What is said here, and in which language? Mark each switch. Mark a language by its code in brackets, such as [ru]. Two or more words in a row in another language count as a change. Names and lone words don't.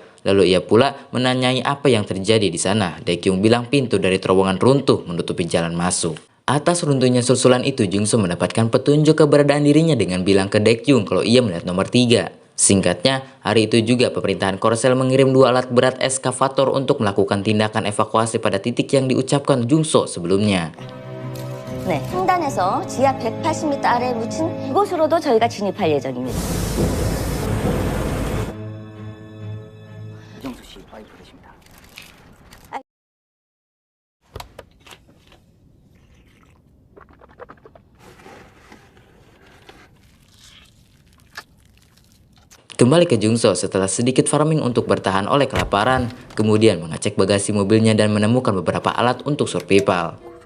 [id] Lalu ia pula menanyai apa yang terjadi di sana. Daekyung bilang pintu dari terowongan runtuh menutupi jalan masuk. Atas runtuhnya susulan itu, Jungso mendapatkan petunjuk keberadaan dirinya dengan bilang ke Daekyung kalau ia melihat nomor 3. Singkatnya, hari itu juga pemerintahan Korsel mengirim 2 alat berat eskavator untuk melakukan tindakan evakuasi pada titik yang diucapkan Jungso sebelumnya. [ko] 네, 횡단에서 지하 180m 아래에 묻힌 이곳으로도 저희가 진입할 예정입니다. 이정수 씨 와이프 되십니다. [id] Kembali ke Jungso setelah sedikit farming untuk bertahan oleh kelaparan, kemudian mengecek bagasi mobilnya dan menemukan beberapa alat untuk survival.